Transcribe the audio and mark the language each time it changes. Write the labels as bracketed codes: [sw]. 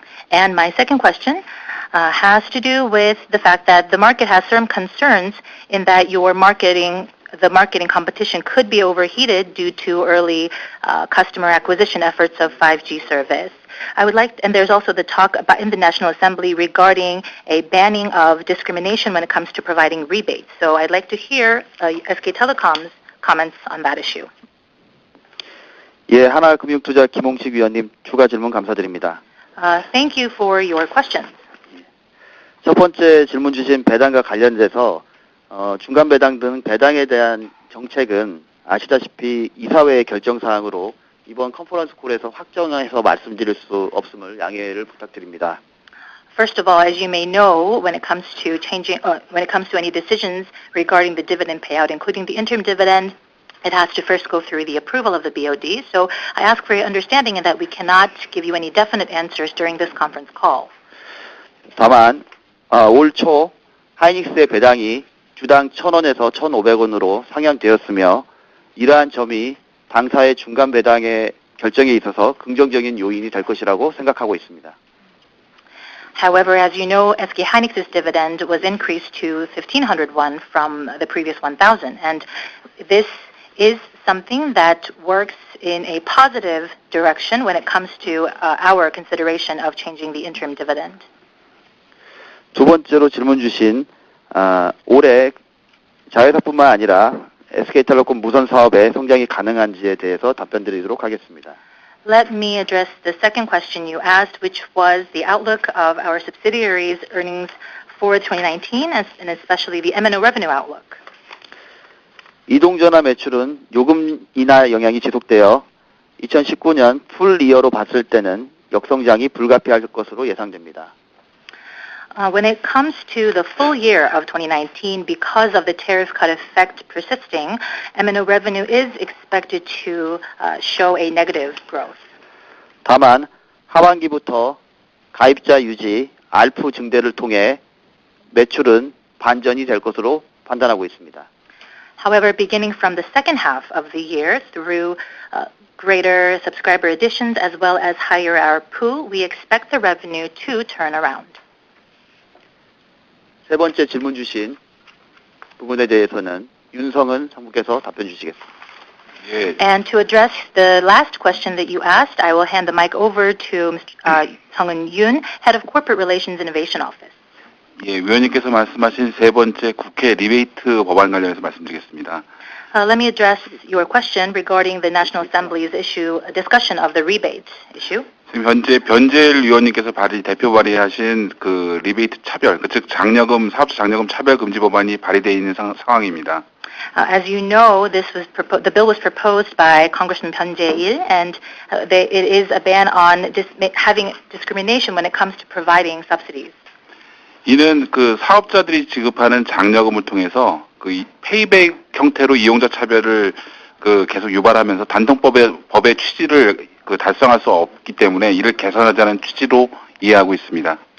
[en] And my second question has to do with the fact that the market has some concerns in that the marketing competition could be overheated due to early customer acquisition efforts of 5G service. And there's also the talk about in the National Assembly regarding a banning of discrimination when it comes to providing rebates. So I'd like to hear SK Telecom's comments on that issue. [ko] 예, 하나금융투자 김홍식 위원님 추가 질문 감사드립니다. [en] Thank you for your questions. [ko] 첫 번째 질문 주신 배당과 관련돼서 중간 배당 등 배당에 대한 정책은 아시다시피 이사회의 결정 사항으로 이번 컨퍼런스 콜에서 확정해서 말씀드릴 수 없음을 양해를 부탁드립니다. [en] First of all, as you may know, when it comes to any decisions regarding the dividend payout, including the interim dividend, it has to first go through the approval of the BOD. So I ask for your understanding in that we cannot give you any definite answers during this conference call. [ko] 다만 올 초 하이닉스의 배당이 주당 1,000원에서 1,500원으로 상향되었으며 이러한 점이 당사의 중간 배당의 결정에 있어서 긍정적인 요인이 될 것이라고 생각하고 있습니다. [en] However, as you know, SK hynix's dividend was increased to 1,500 won from the previous 1,000, and this is something that works in a positive direction when it comes to our consideration of changing the interim dividend. [ko] 두 번째로 질문 주신 올해 자회사뿐만 아니라 SK텔레콤 무선 사업의 성장이 가능한지에 대해서 답변드리도록 하겠습니다. [en] Let me address the second question you asked, which was the outlook of our subsidiaries' earnings for 2019, and especially the M&O revenue outlook. [ko] 이동전화 매출은 요금 인하 영향이 지속되어 2019년 풀 이어로 봤을 때는 역성장이 불가피할 것으로 예상됩니다. [en] When it comes to the full year of 2019, because of the tariff cut effect persisting, M&O revenue is expected to show a negative growth. [ko] 다만 하반기부터 가입자 유지, ARPU 증대를 통해 매출은 반전이 될 것으로 판단하고 있습니다. [en] However, beginning from the second half of the year, through greater subscriber additions as well as higher ARPU, we expect the revenue to turn around. [ko] 세 번째 질문 주신 부분에 대해서는 윤성은 상무께서 답변 주시겠습니다. [en] And to address the last question that you asked, I will hand the mic over to Sung-eun Yoon, Head of Corporate Relations Innovation Office. [ko] 예, 위원님께서 말씀하신 세 번째 국회 리베이트 법안 관련해서 말씀드리겠습니다. [en] Let me address your question regarding the National Assembly's discussion of the rebate issue. [ko] 지금 현재 변재일 위원님께서 대표 발의하신 그 리베이트 차별, 즉 장려금, 사업자 장려금 차별 금지 법안이 발의되어 있는 상황입니다. [en] As you know, the bill was proposed by Congressman Byun Jae-il, and it is a ban on having discrimination when it comes to providing subsidies. [ko] 이는 그 사업자들이 지급하는 장려금을 통해서 그 페이백 형태로 이용자 차별을 그 계속 유발하면서 법의 취지를 그 달성할 수 없기 때문에 이를 개선하자는 취지로 이해하고 있습니다.